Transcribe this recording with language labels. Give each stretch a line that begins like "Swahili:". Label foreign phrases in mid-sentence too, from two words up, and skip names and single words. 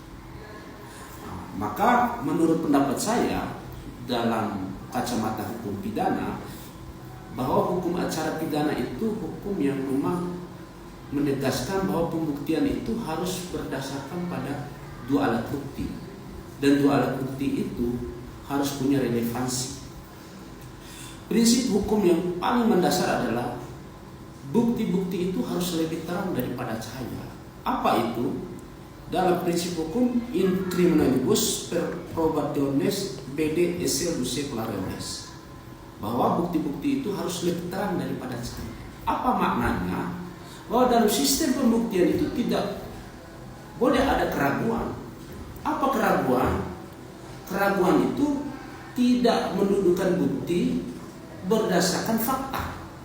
Indonesian: Maka menurut pendapat saya, dalam kacamata hukum pidana, bahwa hukum acara pidana itu hukum yang memang menegaskan bahwa pembuktian itu harus berdasarkan pada 2 alat bukti, dan 2 alat bukti itu harus punya relevansi. Prinsip hukum yang paling mendasar adalah bukti-bukti itu harus lebih terang daripada cahaya. Apa itu? Dalam prinsip hukum,
Latin: in criminalibus per probationes bede esse luce clarones,
Indonesian: bahwa bukti-bukti itu harus lebih terang daripada cahaya. Apa maknanya? Bahwa dalam sistem pembuktian itu tidak boleh ada keraguan. Apa keraguan? Keraguan itu tidak mendudukan bukti berdasarkan fakta.